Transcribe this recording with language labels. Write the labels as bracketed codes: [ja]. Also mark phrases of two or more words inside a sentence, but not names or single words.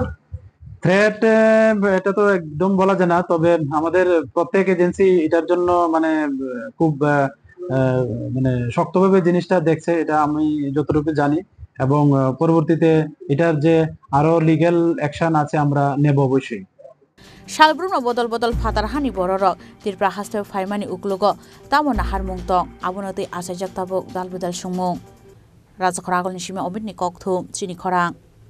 [bn] থ্রেট এটা তো একদম বলা যায় না তবে আমাদের প্রত্যেক এজেন্সি এটার জন্য মানে খুব মানে শক্তভাবে জিনিসটা দেখছে এটা আমি যতটুকু জানি এবং পরবর্তীতে এটার যে আরো [en] legal action [bn] আছে আমরা নেব অবশ্যই [trp] Shalbrumno bodol Fatarhani bororok tirpra hasteo faimani uklugo tamona harmungtong abonoti asajak tabuk dalbudal sungmung Rajakhoragolni sime obitni kokthum chini khorang